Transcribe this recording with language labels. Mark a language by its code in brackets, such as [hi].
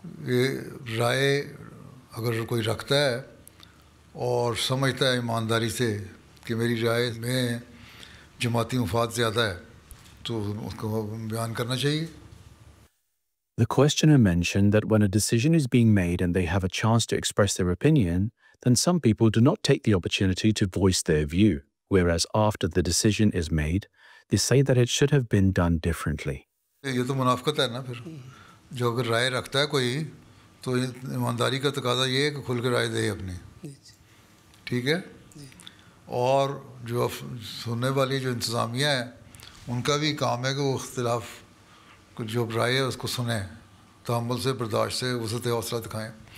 [ur] یہ رائے اگر کوئی رکھتا ہے اور سمجھتا ہے ایمانداری سے کہ میری رائے میں جماعتی مفاد زیادہ ہے تو اس کو بیان کرنا چاہیے. [en] The questioner mentioned that when a decision is being made and they have a chance to express their opinion, then some people do not take the opportunity to voice their view, whereas after the decision is made, they say that it should have been done differently. [ur] یہ تو منافقت ہے نا. پھر جو اگر رائے رکھتا ہے کوئی تو ایمانداری کا تقاضا یہ ہے کہ کھل کے رائے دے اپنی، ٹھیک ہے. اور جو سننے والی جو انتظامیہ ہے ان کا بھی کام ہے کہ وہ اختلاف جو رائے ہے اس کو سنیں، تحمل سے، برداشت سے، وسعت حوصلہ دکھائیں.